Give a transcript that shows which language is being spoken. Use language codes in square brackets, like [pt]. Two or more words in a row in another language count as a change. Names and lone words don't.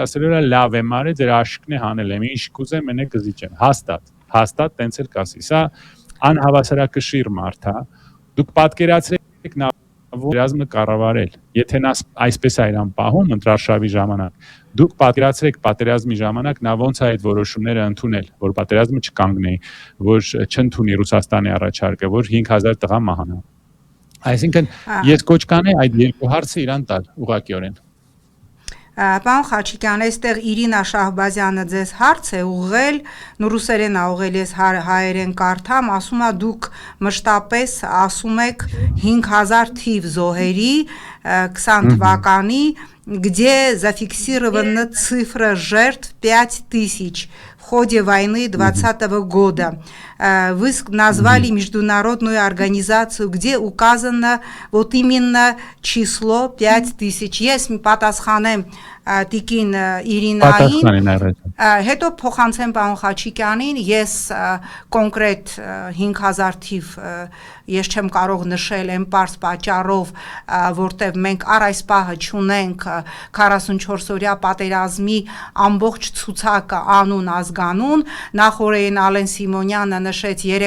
[hy] ասելու է լավ եմ արել, ձեր աշկն է հանել եմ, ինչ կուզեմ, մենակ կզիջեմ, հաստատ տենց էլ կասի, սա անհավասարակշիռ մարդ է, դուք պատկերացրեք նա պատերազմը կառավարել, եթե նա այսպես է իրան պահում ընտրարշավի ժամանակ, դուք պատկերացրեք պատերազմի ժամանակ նա ոնց է այդ որոշումները ընդունել, որ պատերազմը չկանգնի, որ չընդունի Ռուսաստանի առաջարկը, որ 5,000 տղա մահանա։ Այսինքն ես կոչ կանեի այդ երկու հարցը իրան տալ ուղղակիորեն։ Պարոն Խաչիկյան, այստեղ Իրինա Շահբազյանը ձեզ հարց է ուղղել, ռուսերեն ա ուղղել, ես հայերեն կարդամ, ասում է դուք մշտապես ասում եք 5,000 թիվ зоհերի 20 թվականի, [ru] где зафиксирована цифра жертв 5,000 в ходе войны 2020 года. Вы назвали международную организацию, где указано вот именно число 5,000. [hy] Ես պատասխանեմ Տիկին Իրինային, հետո փոխանցեմ պարոն Խաչիկյանին, ես կոնկրետ 5,000 թիվ ես չեմ կարող նշել այն պարզ պատճառով, որտեղ մենք առ այս պահը չունենք 44-օրյա պատերազմի ամբողջ ցուցակը անուն ազգանուն, նախորդին Ալեն Սիմոնյանը նշեց